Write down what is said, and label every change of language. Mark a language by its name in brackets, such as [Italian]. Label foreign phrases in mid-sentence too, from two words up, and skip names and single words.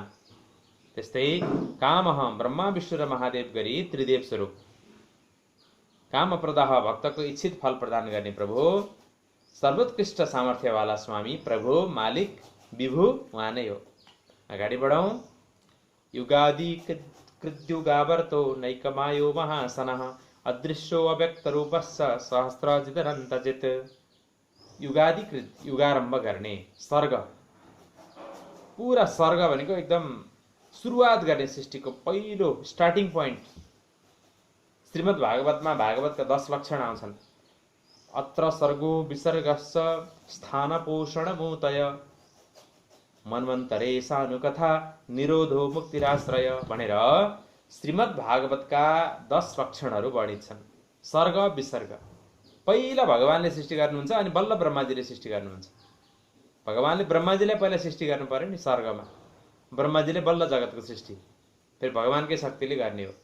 [Nepali] त्यस्तै कामह ब्रह्मा विष्णु र महादेव गरी त्रिदेव स्वरूप। कामप्रदाह भक्तको इच्छित फल प्रदान गर्ने प्रभु, सर्वोत्कृष्ट सामर्थ्यवाला स्वामी, प्रभु, मालिक, विभु उहाँ नै हो। अगाडि बढौँ। [Sanskrit] युगादि कृत्युगावर्तो नैकमायो महासनः, अदृश्यो अव्यक्त रूपस्स सहस्रजिदनन्तजित्। [Nepali] युगादिकृत, युगारम्भ गर्ने, सर्ग, पुरा सर्ग भनेको एकदम सुरुवात गर्ने, सृष्टिको पहिलो [English] starting point. [Nepali] श्रीमद् भागवतमा भागवतका 10 लक्षण आउँछन्। [Sanskrit] अत्र सर्गो विसर्गश्च स्थान पोषण मूतय, मन्वन्तरे सानुकथा निरोधो मुक्तिराश्रय [Nepali] भनेर श्रीमद् भागवतका 10 लक्षणहरू वर्णित छन्। सर्ग विसर्ग, पहिला भगवानले सृष्टि गर्नुहुन्छ अनि बल्ल ब्रह्माजीले सृष्टि गर्नुहुन्छ। भगवानले ब्रह्माजीलाई पहिला सृष्टि गर्नु पर्यो नि सर्गमा, ब्रह्माजीले बल्ल जगतको सृष्टि फेरि भगवानकै शक्तिले गर्ने हो।